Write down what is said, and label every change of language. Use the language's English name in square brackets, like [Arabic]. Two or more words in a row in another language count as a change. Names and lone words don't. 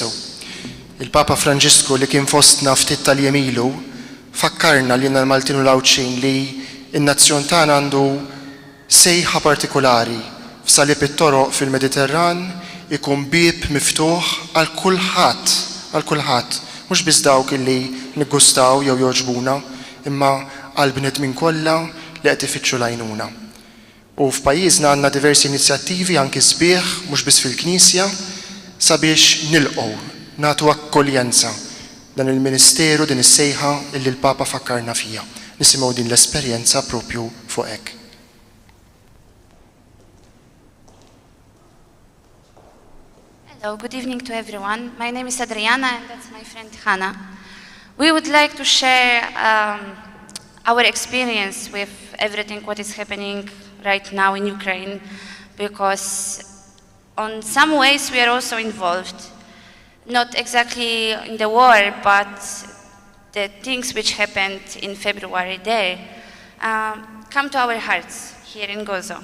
[Maltese] Il-Papa Franġisku li kien fostna ftit tal-jemilu fakkarna li l-Maltin u l-Għatxin li n-nazzjon tagħna għandu sejħa partikolari f'salib it-toroq fil-Mediterran ikun bieb miftuħ għal kulħadd, mhux biss dawk illi niggustaw jew jogħġbuna, imma għal bnedmin kollha li qed ifittxu l-għajnuna. U f'pajjiżna għandna diversi inizjattivi anki sbieħ mhux biss fil-Knisja sabiex nilqgħu, nagħtu akkoljenza dan il-Ministeru, din is-sejħa illi l-Papa fakkarna fija. Nisimgħu din l-esperjenza propju fuq hekk. [English] Hello, good evening to everyone. My name is Adriana and that's my friend Hannah. We would like to share our experience with everything what is happening right now in Ukraine, because on some ways we are also involved, not exactly in the war, but the things which happened in February there come to our hearts here in Gozo.